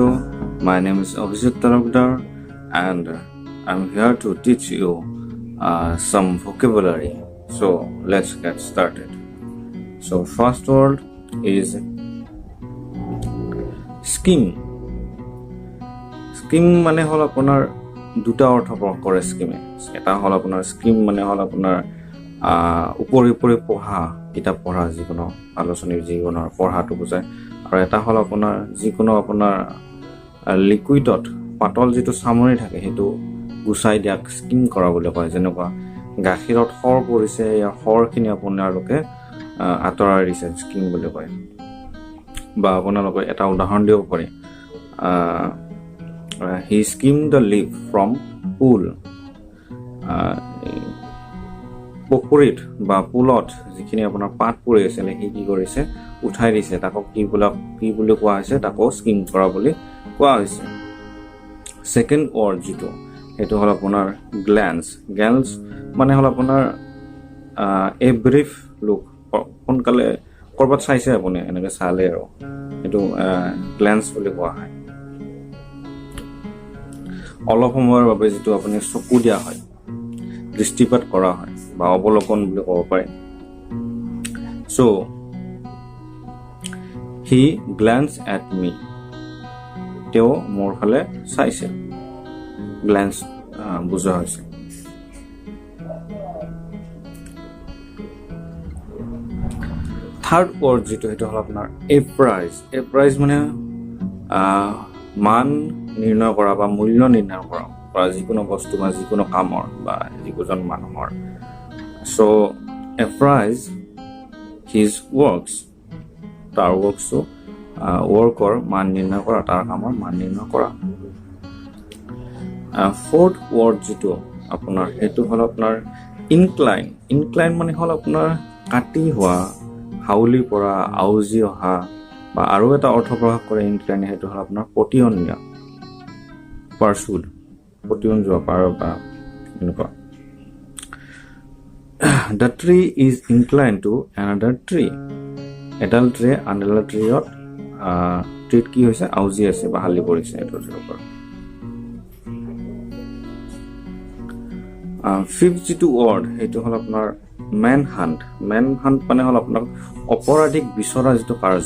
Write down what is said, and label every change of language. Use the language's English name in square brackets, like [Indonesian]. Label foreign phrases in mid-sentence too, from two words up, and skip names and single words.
[English] My name is Abhijit Tarokdar and I'm here to teach you some vocabulary. So let's get started. So first word is scheme. [Assamese] Scheme মানে হল আপোনাৰ দুটা অৰ্থ প্ৰকাশ কৰে স্কিমে। এটা হল আপোনাৰ স্কিম মানে হল আপোনাৰ উপৰি পঢ়া কিতাপ পঢ়া যিকোনো আলোচনীৰ যিকোনো পঢ়াটো বুজায় আৰু এটা হল আপোনাৰ যিকোনো আপোনাৰ লিকুইডত পাতল যিটো সামৰি থাকে সেইটো গুচাই দিয়াক স্কিম কৰা বুলি কয়। যেনেকুৱা গাখীৰত খৰ পৰিছে या খৰখিনি আপোনালোকে আঁতৰাই দিছে স্কিম বুলি কয়। বা আপোনালোকে এটা উদাহৰণ দিব পাৰে [English] he skimmed the leaf from pool. [Assamese] পুখুৰীত বা পুলত যিখিনি আপোনাৰ পাত পৰি আছিলে সি কি কৰিছে উঠাই দিছে, তাকো কি বুলি কোৱা হৈছে, তাকো স্কিম কৰা বুলি কোৱা হৈছে। [English] second word [Assamese] যিটো সেইটো হ'ল আপোনাৰ গ্লেন্স। গ্লেন্স মানে হ'ল আপোনাৰ [English] a brief look, [Assamese] সোনকালে ক'ৰবাত চাইছে আপুনি এনেকৈ চালে আৰু সেইটো গ্লেন্স বুলি কোৱা হয়। অলপ সময়ৰ বাবে যিটো আপুনি চকু দিয়া হয়, দৃষ্টিপাত কৰা হয় বা অৱলোকন বুলি ক'ব পাৰে। [English] So he glanced at me. [Assamese] তেওঁ মোৰ ফালে চাইছে, গ্লেন্স বুজোৱা হৈছে। [English] third word [Assamese] যিটো সেইটো হ'ল আপোনাৰ এপ্ৰাইজ। এপ্ৰাইজ মানে মান নিৰ্ণয় কৰা বা মূল্য নিৰ্ণয় কৰা যিকোনো বস্তু বা যিকোনো কামৰ বা যিকোজন মানুহৰ। [English] So appraise his works, [Assamese] তাৰ ৱৰ্কছটো ৱৰ্কৰ মান নিৰ্ণয় কৰা, তাৰ কামৰ মান নিৰ্ণয় কৰা। [English] fourth word [Assamese] যিটো আপোনাৰ সেইটো হ'ল আপোনাৰ ইনক্লাইন। ইনক্লাইন মানে হ'ল আপোনাৰ কাটি হোৱা, হাউলি পৰা, আউজি অহা বা আৰু এটা অৰ্থ প্ৰকাশ কৰে ইনক্লাইন, সেইটো হ'ল আপোনাৰ পতিয়ন দিয়া, পাৰ্চুড, পতিয়ন যোৱা পাৰ বা এনেকুৱা। [English] The tree is inclined to another tree. [Assamese] এডাল ট্ৰে আন এডাল ট্ৰেত ট্ৰেত কি হৈছে আউজি আছে বা হালি পৰিছে এইটোৰ ওপৰত। ফিফ্থ যিটো ৱৰ্ড সেইটো হ'ল আপোনাৰ [English] man hunt. man hunt [Assamese] মানে হ'ল আপোনাৰ অপৰাধীক বিচৰা যিটো কাৰ্য।